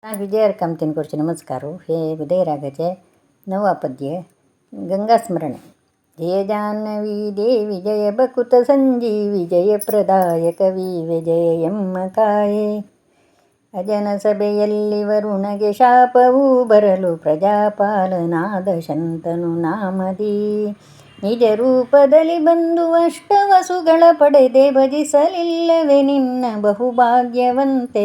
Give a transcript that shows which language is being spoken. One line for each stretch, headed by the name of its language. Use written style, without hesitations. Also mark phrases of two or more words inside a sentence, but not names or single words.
Konkani: विजयार कामतीन करचे नमस्कारू. हे उदयरागाचे नवा पद्य गंगास्मरणे.
Kannada: ಜಯ ಜಾನ್ನವಿ ದೇವಿ ಜಯ ಬಕುತ ಸಂಜೀವಿ ಜಯ ಪ್ರದಾಯ ಕವಿ ವಿಜಯ ಎಮ್ಮ ಕಾಯೆ. ಅಜನ ಸಭೆಯಲ್ಲಿ ವರುಣಗೆ ಶಾಪವೂ ಬರಲು ಪ್ರಜಾಪಾಲನಾದ ಶಂತನು ನಾಮದಿ ನಿಜ ರೂಪದಲ್ಲಿ ಬಂದು ಅಷ್ಟವಸುಗಳ ಪಡೆದೆ ಭಜಿಸಲಿಲ್ಲವೇ ನಿನ್ನ ಬಹುಭಾಗ್ಯವಂತೆ.